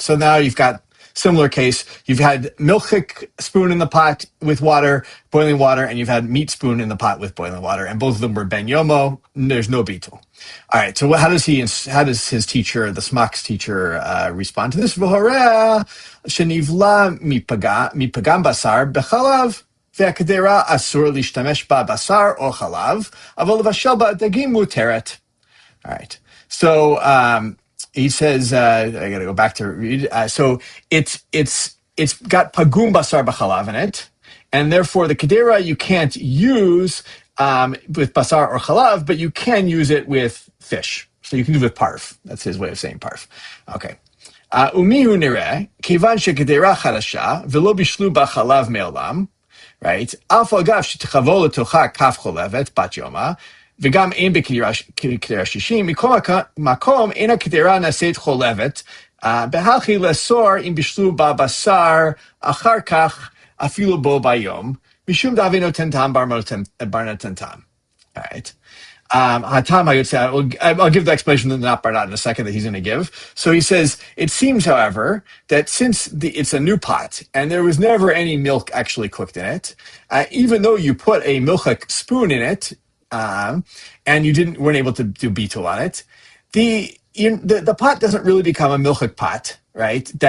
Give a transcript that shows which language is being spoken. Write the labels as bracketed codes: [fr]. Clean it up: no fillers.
[en] So now you've got similar case. You've had milchik spoon in the pot with water, boiling water, and you've had meat spoon in the pot with boiling water, and both of them were ben yomo. There's no bitul. All right. So how does his teacher, the Smak's teacher, respond to this? [he] V'horeh shenivla mipagam basar bechalav והקדרה אסור להשתמש בה בשר או חלב, אבל לבשל בה דגים מותרת. [en] All right. So he says, I got to go back to read. So it's got pagum basar b'chalav in it, and therefore the kedera you can't use with basar or chalav, but you can use it with fish. So you can do it with parf. That's his way of saying parf. Okay. [he] ומיהו נראה, כיוון שגדרה חדשה ולא בישלו בה חלב מעולם, [en] right? [he] אף אגב שתחבוא לתוכה כף חולבת, בת יומה, וגם אין בקדרה שישים, מכל מקום אין הקדרה נעשית חולבת, בהכי לאסור אם בישלו בה בשר אחר כך אפילו בו ביום, משום דאבי נותן טעם בר נותן טעם. [en] All right. Hatam, I would say, I'll give the explanation of the not barnat in a second that he's going to give. So he says, it seems, however, that since it's a new pot and there was never any milk actually cooked in it, even though you put a milchik spoon in it, and you weren't able to do beetle on it, the pot doesn't really become a milchik pot, right?